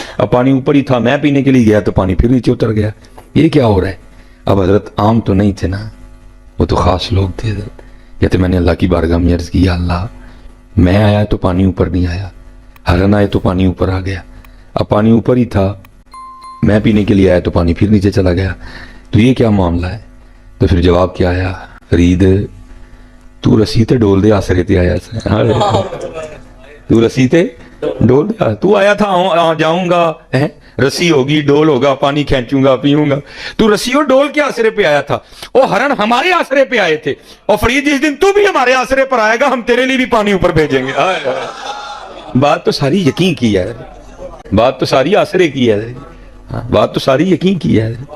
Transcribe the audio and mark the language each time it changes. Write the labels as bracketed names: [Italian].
[Urdu] اب پانی اوپر ہی تھا، میں پینے کے لیے گیا تو پانی پھر نیچے اتر گیا. یہ کیا ہو رہا ہے؟ اب حضرت عام تو نہیں تھے نا، وہ تو خاص لوگ تھے حضرت. کہتے میں نے اللہ کی بارگاہ میں عرض کی، یا اللہ میں آیا تو پانی اوپر نہیں آیا، ہرن آئے تو پانی اوپر آ گیا. اب پانی اوپر ہی تھا، میں پینے کے لیے آیا تو پانی پھر نیچے چلا گیا. تو یہ کیا معاملہ ہے؟ تو پھر جواب کیا آیا؟ [Punjabi] فرید تو رسی تے ڈول دے [Urdu] آسرے تے آیا سے، تو رسی تے ڈول دے، تو آیا تھا جاؤں گا، رسی ہوگی، ڈول ہوگا، پانی کھینچوں گا، پیوں گا. تو رسی اور ڈول کے آسرے پہ آیا تھا. وہ ہرن ہمارے آسرے پہ آئے تھے. اور فرید جس دن تو بھی ہمارے آسرے پر آئے گا ہم تیرے لیے بھی پانی اوپر بھیجیں گے. بات تو ساری یقین کی ہے، بات تو ساری آسرے کی ہے، بات تو ساری یقین کی ہے.